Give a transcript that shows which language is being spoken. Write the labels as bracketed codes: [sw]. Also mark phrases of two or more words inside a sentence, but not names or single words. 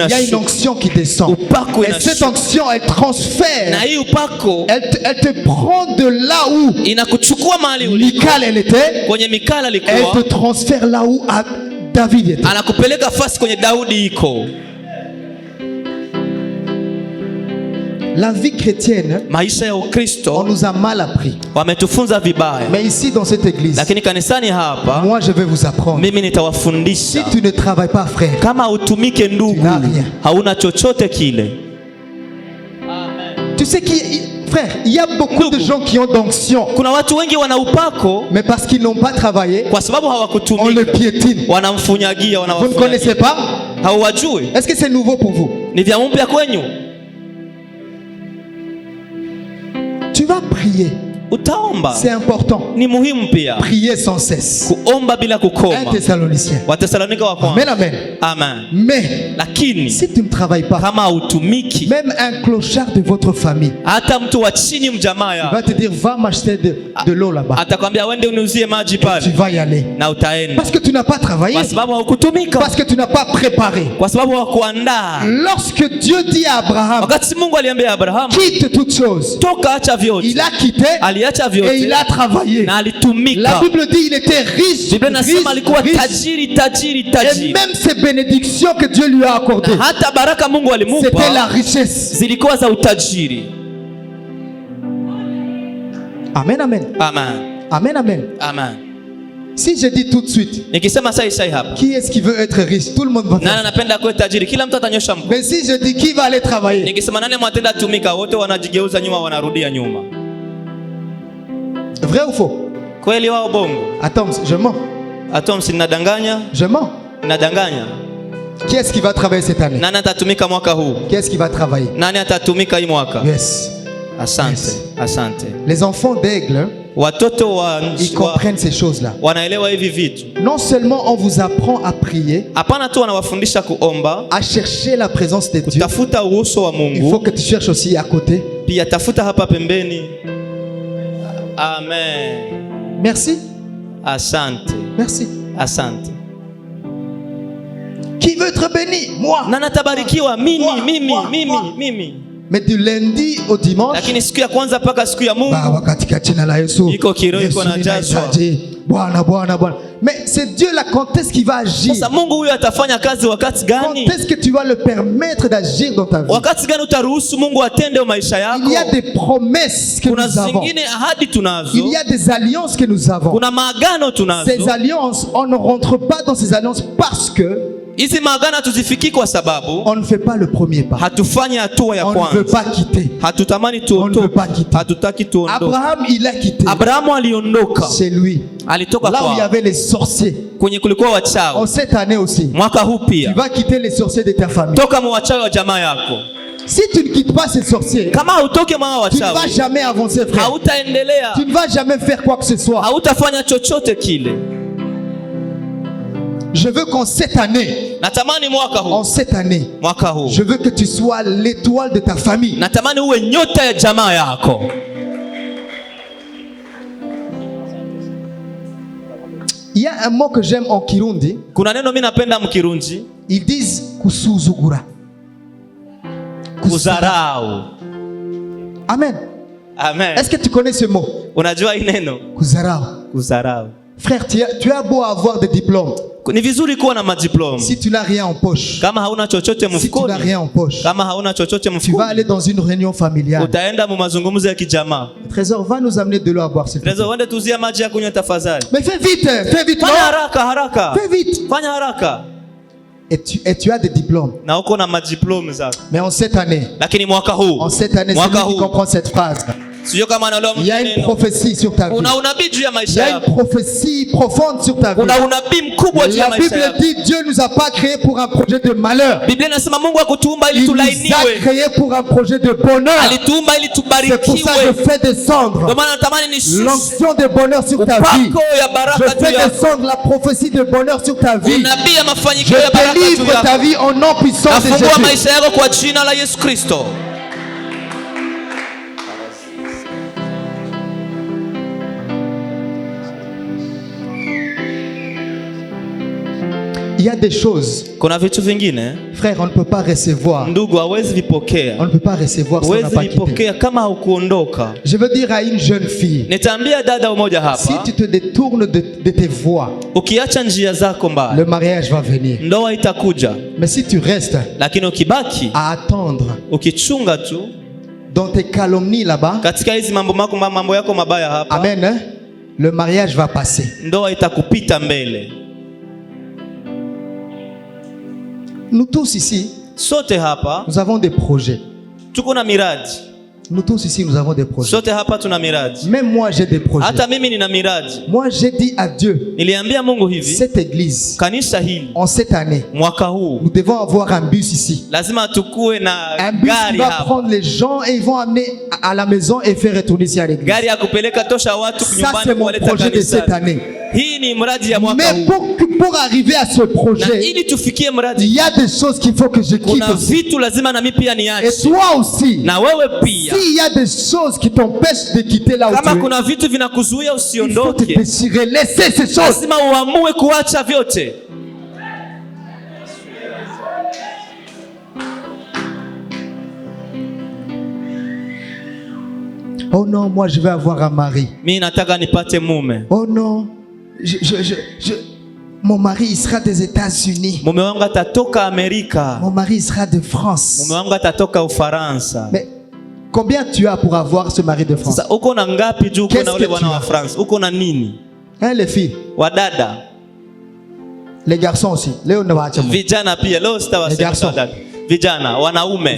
[fr] Il y a une [sw] inashuka. [fr] onction qui descend. [sw] Upako [fr] Et cette [sw] inashuka. [fr] onction, elle transfère. [sw] Na hii upako [fr] Elle te prend de là où [sw] inakuchukua mahali uliko. [fr] Michal elle était. [sw] Kwenye Mikala [fr] Elle te [sw] alikuwa, [fr] transfère là où David était. [sw] anakupeleka fasi kwenye Daudi iko. [fr] La vie chrétienne, [sw] Maisha ya [fr] on [sw] Ukristo [fr] nous a mal appris. [sw] wametufunza vibaya, [fr] Mais ici, dans cette église, [sw] lakini kanisani hapa [fr] moi je vais vous apprendre. [sw] mimi [fr] Si [sw] nitawafundisha. [fr] tu ne travailles pas, frère, [sw] Kama utumike ndugu, [fr] Tu n'as rien. [sw] hauna chochote kile. [fr] tu sais frère, il y a beaucoup de gens qui ont d'onction, [sw] Kuna watu wengi wana upako, [fr] mais parce qu'ils n'ont pas travaillé, [sw] kwa sababu [fr] on le [sw] hawakutumika, [fr] piétine. [sw] wanamfunyagia, [fr] Vous ne [sw] wanawafunyagia. [fr] connaissez pas? [sw] Hauwajui, [fr] Est-ce que c'est nouveau pour vous? [sw] ni vya mpya kwenyu. [fr] Tu vas prier. [sw] Utaomba, [fr] C'est important. [sw] ni muhimu pia [fr] Prier sans cesse. [sw] kuomba bila 1 kukoma. [fr] Thessaloniciens. [sw] Watesalonika wa Amen, kwanza. amen. Amen. [fr] Mais [sw] Lakini [fr] si tu ne travailles pas, [sw] kama hautumiki, [fr] même un clochard de votre famille [sw] hata mtu wa chini mjamaa [fr] il [sw] ya [fr] va te dire va m'acheter de l'eau là-bas. [sw] atakwambia wende uniuzie maji [fr] Tu [sw] pale, [fr] vas y aller. [sw] na utaenda, [fr] Parce que tu n'as pas travaillé. [sw] kwa sababu haukutumika, [fr] Parce que tu n'as pas préparé. [sw] kwa sababu hakuandaa. [fr] Lorsque Dieu dit à Abraham, [sw] Wakati Mungu aliambia Abrahamu, [fr] quitte toutes choses, [sw] toka, acha vyote, [fr] il a quitté [sw] aliacha [fr] et il [sw] vyote [fr] a travaillé. [sw] na [fr] La [sw] alitumika. [fr] Bible dit il était riche, [sw] Biblia inasema [fr] riche, [sw] alikuwa [fr] riche. [sw] tajiri, tajiri, [fr] Et [sw] tajiri, [fr] même ces bénédictions que Dieu lui a accordées, [sw] na hata baraka Mungu [fr] c'était la [sw] alimupa [fr] richesse. [sw] zilikuwa za utajiri. Amen, amen. Amen, Amen, amen. amen. [fr] Si je dis tout de suite, [sw] Nikisema sai hapa, [fr] qui est-ce qui veut être riche? Tout le monde va [sw] nani [fr] faire. [sw] anapenda kuwa tajiri? Kila mtu atanyosha mkono. [fr] Mais si je dis qui va aller travailler, [sw] Nikisema nani mwatenda tumika, wote wanajigeuza nyuma, wanarudia nyuma. [fr] vrai ou faux? [sw] Kweli wao bongo? [fr] Attends, je mens. [sw] Hata msinadanganya, [fr] Je mens. [sw] nadanganya. [fr] Qui est-ce qui va travailler cette année? [sw] Nani atatumika mwaka huu? [fr] Qui est-ce qui va travailler? [sw] Nani atatumika hii mwaka? Yes. Asante, Yes. asante. [fr] Les enfants d'aigle, [sw] Watoto [fr] ils comprennent ces choses-là. [sw] wanaelewa hivi vitu. [fr] Non seulement on vous apprend à prier, [sw] Hapana tu wanawafundisha kuomba, [fr] à chercher la présence de Dieu, [sw] kutafuta uso wa [fr] il faut [sw] Mungu, [fr] que tu cherches aussi à côté. [sw] pia tafuta hapa pembeni. Amen. [fr] Merci. [sw] Asante, [fr] Merci. [sw] asante. [fr] Qui veut être béni? Moi. [sw] Na natabarikiwa mimi, [fr] Moi, [sw] mimi, [fr] moi, [sw] mimi, [fr] moi. [sw] mimi. [fr] Mais du lundi au dimanche, [sw] Lakini siku ya kwanza mpaka siku ya Mungu Baba katika jina la Yesu. iko kiroho, Yesu iko najazwa. ninahitaji Bwana, Bwana, Bwana. [fr] Mais c'est Dieu là, quand est-ce qu'il va agir? [sw] Sasa Mungu huyo atafanya kazi wakati gani? [fr] Quand est-ce que tu vas le permettre d'agir dans ta vie? [sw] Wakati gani utaruhusu Mungu atende maisha yako? [fr] Il y a des promesses que [sw] Kuna [fr] nous avons. [sw] zingine ahadi tunazo. [fr] Il y a des alliances que nous avons. [sw] Kuna maagano tunazo. [fr] Ces alliances, on ne rentre pas dans ces alliances parce que [sw] hizi maagano hatuzifiki kwa sababu [fr] on ne fait pas le premier pas. [sw] hatufanyi hatua ya [fr] On ne veut [sw] kwanza. [fr] pas quitter. [sw] Hatutamani [fr] On ne veut pas [sw] tuondoke. [fr] quitter. [sw] Hatutaki tuondoke. [fr] Abraham, il a quitté. [sw] Abrahamu aliondoka. [fr] C'est lui. [sw] Alitoka [fr] Là où il y [sw] kwa [fr] avait les sorciers. [sw] kwenye kulikuwa [fr] En [sw] wachawi. [fr] cette année aussi, [sw] Mwaka huu [fr] tu [sw] pia [fr] vas quitter les sorciers de ta famille. [sw] toka mwa wachawi wa jamaa yako. [fr] Si tu ne quittes pas ces sorciers, [sw] Kama hautoke mwa [fr] tu ne vas [sw] wachawi, [fr] jamais avancer, frère. [sw] hautaendelea. [fr] Tu ne vas jamais faire quoi que ce soit. [sw] Hautafanya chochote kile. [fr] Je veux qu'en cette année, [sw] Natamani mwaka [fr] en [sw] huu, [fr] cette année, [sw] mwaka huu, [fr] je veux que tu sois l'étoile de ta famille. [sw] natamani uwe nyota ya jamaa yako. [fr] Il y a un mot que j'aime en Kirundi. [sw] Kuna neno mimi napenda mkirunji, [fr] Ils disent kusuzugura. [sw] kudharau. Amen. Amen. [fr] Est-ce que tu connais ce mot? [sw] Unajua hii neno Kudharau. kudharau? [fr] Frère, tu as beau avoir des diplômes. [sw] Ni vizuri kuwa na madiploma. [fr] Si tu n'as rien en poche, [sw] Kama hauna chochote [fr] si tu n'as [sw] mfukoni, [fr] rien en poche, [sw] kama hauna chochote [fr] tu vas [sw] mfukoni, [fr] aller dans une réunion familiale. [sw] utaenda mu mazungumzo ya kijamaa. [fr] Trésor, va nous amener de l'eau à boire, s'il te plaît. [sw] Tunaweza uende tuzia maji ya kunywa tafadhali. [fr] Mais fais vite, [sw] Fanya [fr] non? [sw] haraka haraka. [fr] Fais vite. [sw] Fanya haraka. [fr] Et tu as des diplômes. [sw] Na uko na madiploma zako. [fr] Mais en cette année, [sw] Lakini mwaka huu, [fr] c'est lui qui comprend cette phrase. [sw] sio kama anaelewa [fr] Il y a une [sw] neno. [fr] prophétie sur ta vie. [sw] Una unabii juu ya [fr] Il y [sw] maisha [fr] a une [sw] yako. [fr] prophétie profonde sur ta vie. [sw] Una unabii mkubwa juu ya [fr] La [sw] maisha [fr] Bible [sw] yako. [fr] dit Dieu ne nous a pas créés pour un projet de malheur. [sw] Biblia inasema Mungu akutuumba ili [fr] Il nous a [sw] tulainiwe. [fr] créés pour un projet de bonheur. [sw] Alituumba ili [fr] C'est pour ça que je [sw] tubarikiwe. [fr] fais descendre [sw] Ndio maana natamani nishushe [fr] l'onction de bonheur sur ta vie. [sw] upako ya [fr] Je [sw] baraka juu [fr] fais [sw] yako. [fr] descendre la prophétie de bonheur sur ta vie. [sw] Unabii ya [fr] Je [sw] mafanikio ya baraka juu [fr] délivre ta [sw] yako. [fr] vie au nom puissant de [sw] Nafungua [fr] Jésus. [sw] maisha yako kwa jina la Yesu Kristo. [fr] Il y a des choses, [sw] Kuna vitu vingine [fr] frère, on ne peut pas recevoir. [sw] ndugu hawezi [fr] On [sw] vipokea. [fr] ne peut pas recevoir si on n'a [sw] Huwezi [fr] pas quitté. [sw] vipokea kama haukuondoka. [fr] Je veux dire à une jeune fille, [sw] Nitaambia dada mmoja [fr] si [sw] hapa, [fr] tu te détournes de tes voies, [sw] ukiacha njia zako mbaya, [fr] le mariage va venir. [sw] ndoa itakuja. [fr] Mais si tu restes [sw] Lakini ukibaki [fr] à attendre [sw] ukichunga tu [fr] dans tes calomnies là-bas, [sw] katika hizi mambo yako mabaya hapa, [fr] amen, hein, le mariage va passer. [sw] ndoa itakupita mbele. [fr] Nous tous ici, [sw] Sote hapa [fr] nous avons des projets. [sw] tuko na miradi. [fr] Nous tous ici, nous avons des projets. [sw] Sote hapa tuna miradi. [fr] Même moi, j'ai des projets. [sw] Hata mimi nina miradi. [fr] Moi, j'ai dit à Dieu, [sw] Niliambia Mungu hivi, [fr] cette église, [sw] kanisa hili [fr] en cette année, [sw] mwaka huu [fr] nous devons avoir un bus ici. [sw] lazima tukue na [fr] Un bus qui [sw] gari [fr] va [sw] hapa. [fr] prendre les gens et ils vont amener à la maison et faire retourner ici à l'église. [sw] Gari ya kupeleka tosha watu [fr] Ça, [sw] nyumbani [fr] c'est mon [sw] kuwaleta [fr] projet de cette [sw] kanisani. [fr] année. [sw] Hii ni mradi ya mwaka [fr] Mais [sw] huu. [fr] pour arriver à ce [sw] Na [fr] projet, [sw] ili tufikie [fr] il [sw] mradi, [fr] y a des choses qu'il faut que je quitte [sw] kuna [fr] aussi. [sw] vitu lazima na mimi pia [fr] Et [sw] niache. [fr] toi aussi, [sw] Na wewe pia. [fr] s'il y a des choses qui t'empêchent de quitter là où [sw] Kama [fr] tu es, [sw] kuna vitu vinakuzuia [fr] il faut te [sw] usiondoke, [fr] décider, laisser ces choses. [sw] lazima uamue kuacha vyote. [fr] Oh non, moi je vais avoir un mari. [sw] Mimi nataka nipate mume. [fr] Oh non, mon mari il sera des États-Unis. [sw] Mume wangu atatoka Amerika. [fr] Mon mari il sera de France. [sw] Mume wangu atatoka Ufaransa. [fr] Mais combien tu as pour avoir ce mari de France? [sw] Sasa uko na ngapi juu uko [fr] Qu'est-ce [sw] na [fr] que [sw] ule bwana [fr] tu [sw] wa [fr] as? [sw] France? Uko na nini? [fr] Hein, les filles, [sw] Wadada, [fr] les garçons aussi. Léo ne va pas. [sw] vijana pia. Leo sitawasema [fr] Garçon. [sw] wadada. Vijana, wanaume.